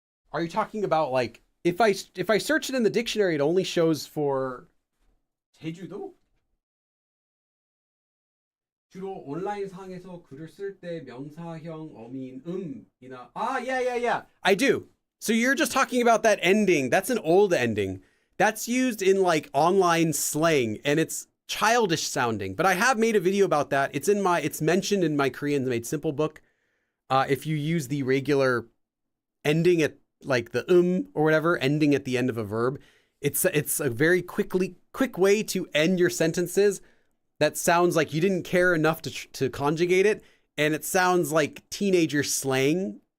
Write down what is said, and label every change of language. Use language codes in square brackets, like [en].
[en] Are you talking about like if I search it in the dictionary, it only shows for 제주도? [ko] 주로 온라인상에서 글을 쓸 때 명사형 어미인 음이나 yeah. [en] I do. So you're just talking about that ending. That's an old ending. That's used in like online slang and it's childish sounding. But I have made a video about that. It's mentioned in my Korean Made Simple book. If you use the regular ending at like the or whatever, ending at the end of a verb, it's a very quick way to end your sentences that sounds like you didn't care enough to conjugate it, and it sounds like teenager slang.